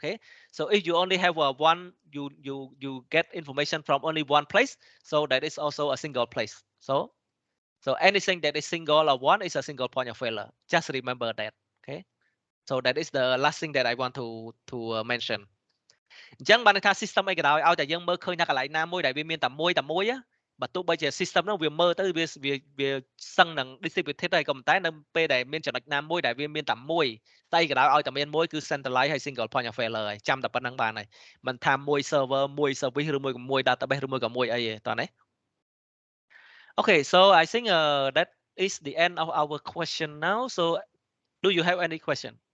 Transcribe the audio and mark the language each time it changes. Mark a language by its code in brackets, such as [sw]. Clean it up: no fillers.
[en] Okay, so if you only have one, you get information from only one place, so that is also a single place. So anything that is single or one is a single point of failure. Just remember that. Okay, so that is the last thing that I want to mention. [km] អញ្ចឹងបានន័យថា system អីក៏ដោយឲ្យតែយើងមើលឃើញថាកន្លែងណាមួយដែលវាមានតែមួយបើទោះបីជា system នោះវាមើលទៅវាសឹងនឹង distributed ហើយក៏ប៉ុន្តែនៅពេលដែលមានចំណុចណាមួយដែលវាមានតែមួយតែអីក៏ដោយឲ្យតែមានមួយគឺ centralized ហើយ single point of failure ហើយចាំតែប៉ុណ្្នឹងបានហើយមិនថាមួយ server មួយ service ឬមួយក៏មួយ database ឬមួយក៏មួយអីទេតោះណា [en] Okay, so I think that is the end of our question now. So do you have any question?